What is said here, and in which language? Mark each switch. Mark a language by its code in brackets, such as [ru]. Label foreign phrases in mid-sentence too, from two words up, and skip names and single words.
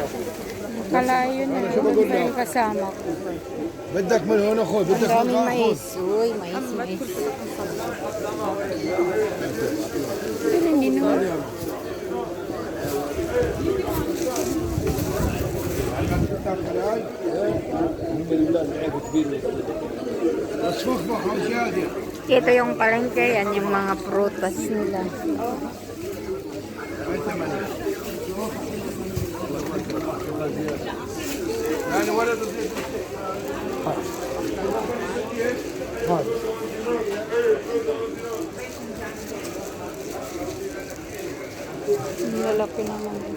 [tl] Kalayo na yun pa yung kasama ko. [ar] بدك من هون خذ [tl] Ang [ar] بدك [tl] daming [ar] من [tl] mais. Uy, mais. Pero hindi naman. Ito yung palengke, yan yung mga prutas nila. [ar] يعني ولد [tl] Ang lalaki naman.